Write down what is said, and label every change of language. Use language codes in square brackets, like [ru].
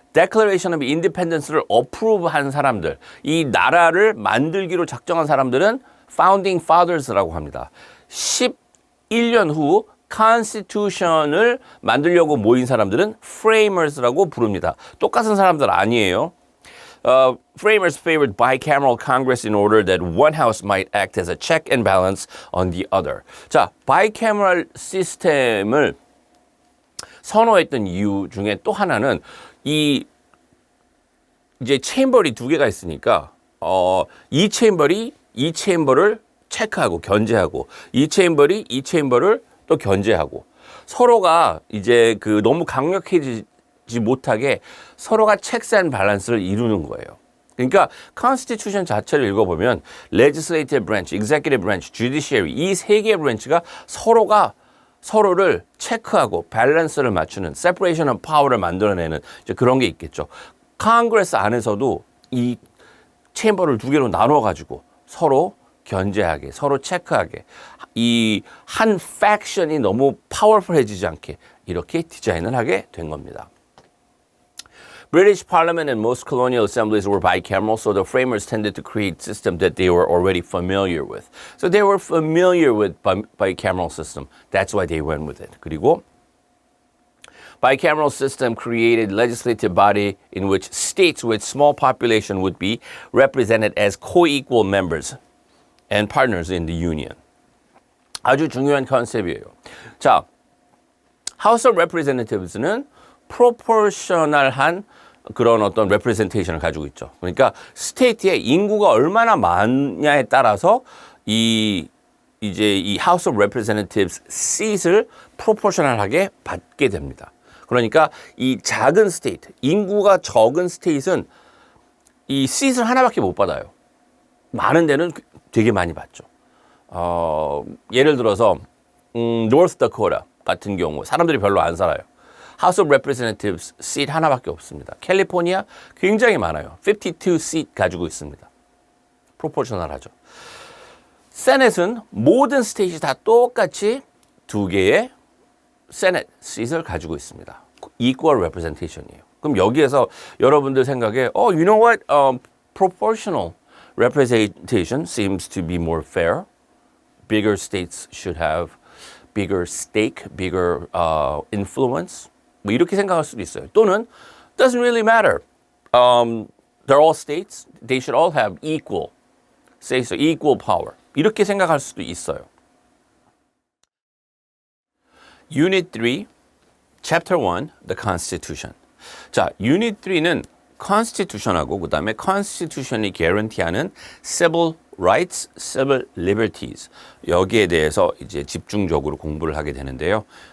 [ko] Declaration of Independence를 approve한 사람들, 이 나라를 만들기로 작정한 사람들은 Founding Fathers라고 합니다. 11년 후 Constitution을 만들려고 모인 사람들은 Framers라고 부릅니다. 똑같은 사람들 아니에요. [en] Framers favored bicameral Congress in order that one house might act as a check and balance on the other. [ko] 자, bicameral 시스템을 선호했던 이유 중에 또 하나는 이제 체인버리 두 개가 있으니까 이 체인버를 체크하고 견제하고 이 체인버를 또 견제하고 서로가 이제 그 너무 강력해지지 못하게 서로가 checks and balance를 이루는 거예요. 그러니까 Constitution 자체를 읽어보면 Legislative Branch, Executive Branch, Judiciary 이 세 개의 브랜치가 서로를 체크하고 밸런스를 맞추는 separation of power를 만들어내는 이제 그런 게 있겠죠. Congress 안에서도 이 체인버를 두 개로 나눠가지고 서로 견제하게, 서로 체크하게 이 한 팩션이 너무 파워풀해지지 않게 이렇게 디자인을 하게 된 겁니다. [en] British Parliament and most colonial assemblies were bicameral, so the framers tended to create systems that they were already familiar with. So they were familiar with bicameral system. That's why they went with it. [ko] 그리고 [en] bicameral system created legislative body in which states with small population would be represented as co-equal members and partners in the union. [ko] 아주 중요한 컨셉이에요. 자, House of Representatives는 proportional한 그런 어떤 representation을 가지고 있죠. 그러니까 스테이트의 인구가 얼마나 많냐에 따라서 이제 이 House of Representatives seat을 proportional하게 받게 됩니다. 그러니까 이 작은 스테이트, 인구가 적은 스테이트는 이 seat을 하나밖에 못 받아요. 많은 데는 되게 많이 받죠. 예를 들어서 North Dakota 같은 경우 사람들이 별로 안 살아요. House of Representatives seat 하나밖에 없습니다. 캘리포니아 굉장히 많아요. 52 seat 가지고 있습니다. 프로포셔널하죠. 세넷은 모든 스테이트 다 똑같이 두 개의 세넷 seat을 가지고 있습니다. Equal representation이에요. 그럼 여기에서 여러분들 생각에 [en] you know what? Proportional representation seems to be more fair. Bigger states should have bigger stake, bigger influence. [ko] 뭐 이렇게 생각할 수도 있어요. 또는 [en] doesn't really matter. They're all states. They should all have equal, say so, equal power. [ko] 이렇게 생각할 수도 있어요. [en] Unit 3, Chapter 1, The Constitution. [ko] 자, Unit 3는 Constitution하고 그 다음에 Constitution이 guarantee하는 civil rights, civil liberties 여기에 대해서 이제 집중적으로 공부를 하게 되는데요.